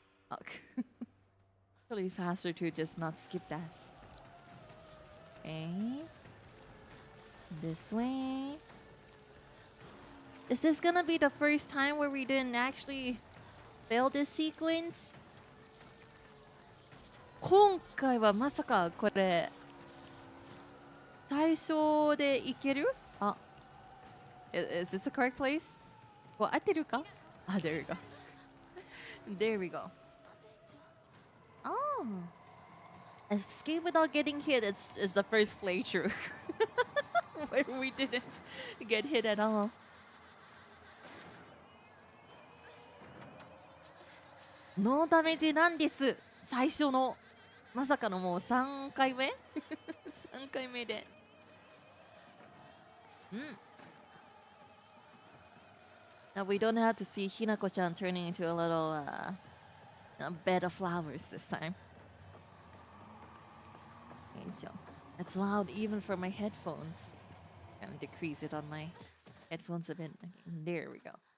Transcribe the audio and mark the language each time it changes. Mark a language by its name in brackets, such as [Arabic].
[English] あ、really faster to just not skip that. Okay. This way. Is this gonna be the first time where we didn't actually fail this sequence? [Japanese] 今回はまさかこれ最初でいける? [English] Is this the correct place? [Japanese] 合ってるか? [English] There we go. There we go. Oh. Escape without getting hit is the first playthrough. Where we didn't get hit at all. No damage [Japanese] なんです。最初のまさかのもう3回目3回目で。 [English] Now we don't have to see Hinako-chan turning into a little a bed of flowers this time. Angel. It's loud even for my headphones. Gonna decrease it on my headphones a bit. There we go.